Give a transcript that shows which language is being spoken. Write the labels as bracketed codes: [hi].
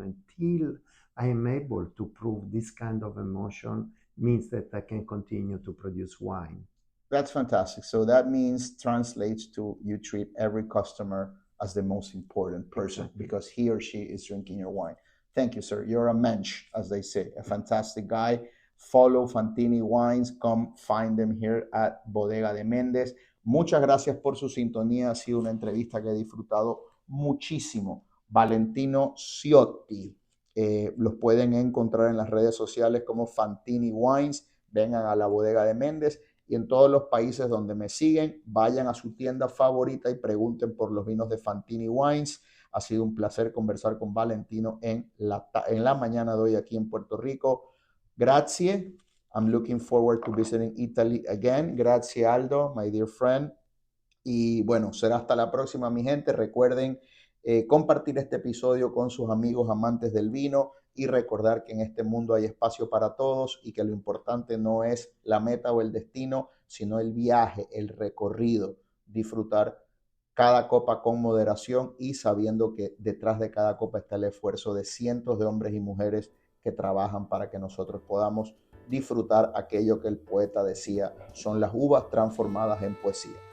[en] Until I am able to prove this kind of emotion, means that I can continue to produce wine. That's fantastic. So that translates to you treat every customer as the most important person, because he or she is drinking your wine. Thank you, sir. You're a mensch, as they say, a fantastic guy. Follow Fantini Wines. Come find them here at Bodega de Méndez. [es] Muchas gracias por su sintonía. Ha sido una entrevista que he disfrutado muchísimo. Valentino Ciotti. Los pueden encontrar en las redes sociales como Fantini Wines. Vengan a la Bodega de Méndez. Y en todos los países donde me siguen, vayan a su tienda favorita y pregunten por los vinos de Fantini Wines. Ha sido un placer conversar con Valentino en la mañana de hoy aquí en Puerto Rico. [it] Grazie. [en] I'm looking forward to visiting Italy again. [it] Grazie, [es] Aldo, [en] my dear friend. [es] Y bueno, será hasta la próxima, mi gente. Recuerden compartir este episodio con sus amigos amantes del vino y recordar que en este mundo hay espacio para todos y que lo importante no es la meta o el destino, sino el viaje, el recorrido, disfrutar cada copa con moderación y sabiendo que detrás de cada copa está el esfuerzo de cientos de hombres y mujeres que trabajan para que nosotros podamos disfrutar aquello que el poeta decía, son las uvas transformadas en poesía.